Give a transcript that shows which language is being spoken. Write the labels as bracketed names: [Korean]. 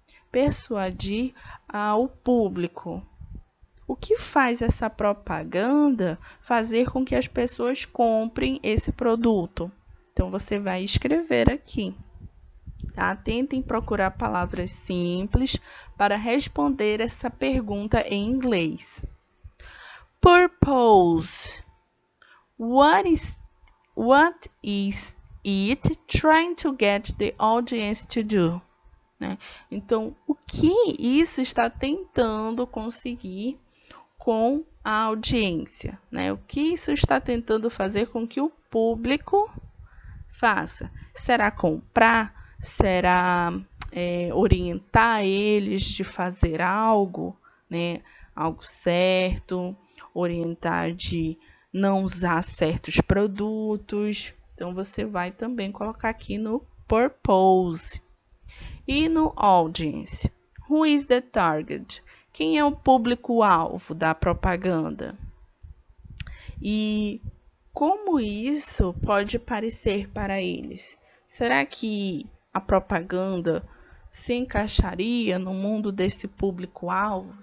[Portuguese] persuadir o público. O que faz essa propaganda fazer com que as pessoas comprem esse produto? Então, você vai escrever aqui, tá? Tentem procurar palavras simples para responder essa pergunta em inglês. [English] Purpose. What is it trying to get the audience to do? [Portuguese] Né? Então, o que isso está tentando conseguir com a audiência? Né? O que isso está tentando fazer com que o público faça? Será comprar? Será orientar eles de fazer algo, né? Algo certo, orientar de não usar certos produtos. Então, você vai também colocar aqui no purpose. E no [English] audience, who is the target? [Portuguese] Quem é o público-alvo da propaganda? E como isso pode parecer para eles? Será que a propaganda se encaixaria no mundo desse público-alvo?